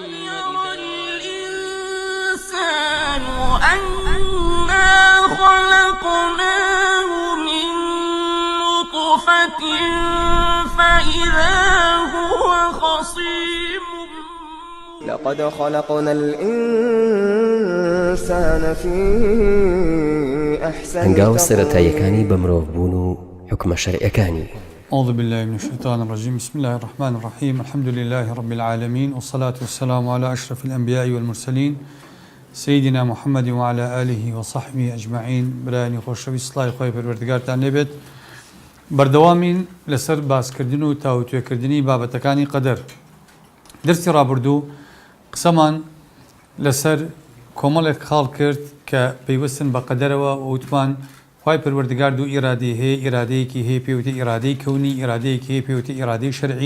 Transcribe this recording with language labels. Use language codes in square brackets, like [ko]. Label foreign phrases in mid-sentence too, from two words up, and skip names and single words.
[ar] يرى الإنسان أنا خلقناه من نطفة فإذا هو خصيم لقد خلقنا الإنسان في أحسن [ckb] هەنگاوە سەرەتاییەکانی بە مرۆڤبوون و حکمە شەرعیەکانی. [ar] أعوذ بالله من الشيطان الرجيم. بسم الله الرحمن الرحيم. الحمد لله رب العالمين، والصلاة والسلام على أشرف الأنبياء والمرسلين سيدنا محمد وعلى آله وصحبه أجمعين. [ckb] براني خوشوي صلاة خوي پروردگارتان لێبێت. بەردەوامین لەسەر باسکردن و تاوتوێکردنی بابەتەکانی قەدەر. دەرسی ڕابردوو قسەمان لەسەر کۆمەڵێک خاڵ کرد کە پەیوەستن بە قەدەرەوە و وتمان خوای پەروەردگار دوو ئیرادەی هەیە، ئیرادەیەکی هەیە پێوتە ئیرادەی کەونی، ئیرادەیەکی هەیە پێوتە ئیرادەی شەرعی.